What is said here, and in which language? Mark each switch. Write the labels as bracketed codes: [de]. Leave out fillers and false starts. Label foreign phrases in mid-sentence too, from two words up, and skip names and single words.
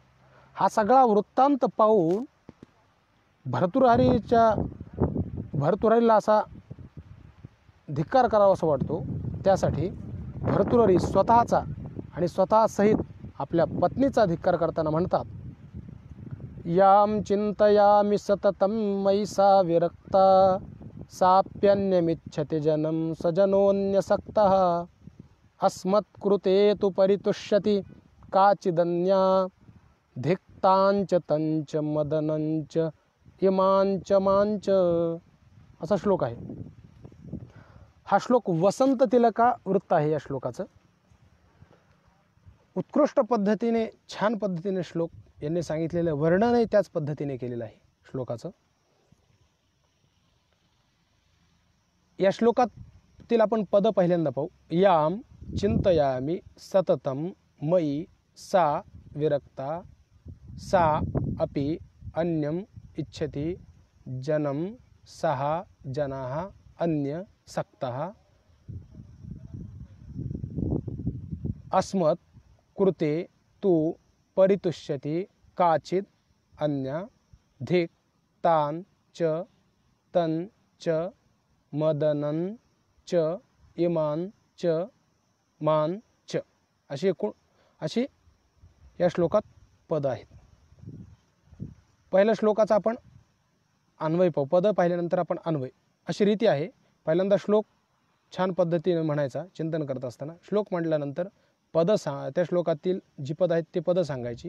[mr] हा सगळा वृत्तांत पाहून भर्तृहरीला असा धिक्कार करावा असं वाटतो. त्यासाठी भर्तृहरी स्वतःचा आणि स्वतःसहित आपल्या पत्नीचा धिक्कार करताना म्हणतात, [sa] याम चिंतयामि सततं मयि सा विरक्ता साप्यन्यमिच्छति जनं सजनोऽन्यसक्तः अस्मत्कृते तु परितुष्यति काचिदन्या धिक्तांच तंच मदनंच इमांच मांच. [mr] असा श्लोक आहे. हा श्लोक वसंत तिलका वृत्त आहे. या श्लोकाचं उत्कृष्ट पद्धतीने, छान पद्धतीने श्लोक यांनी सांगितलेलं वर्णनही त्याच पद्धतीने केलेलं आहे श्लोकाचं. या श्लोकातील आपण पद पहिल्यांदा पाहू. [sa] याम चिंतयामि सततं मयि सा विरक्ता सा अपि अन्यम इच्छति जनम सः जनाः अन्य सक्तः अस्मत् कृते तु परितुष्यति काचित् अन्या धिक् तान् च तन् च मदनं च इमान् च मान च [mr] अशी या श्लोकात पद आहेत. पहिल्या श्लोकाचा आपण अन्वय पाहू. पद पाहिल्यानंतर आपण अन्वय अशी रीती आहे. पहिल्यांदा श्लोक छान पद्धतीने म्हणायचा चिंतन करत असताना. श्लोक म्हटल्यानंतर पद त्या श्लोकातील जी पद आहेत ते पद सांगायची.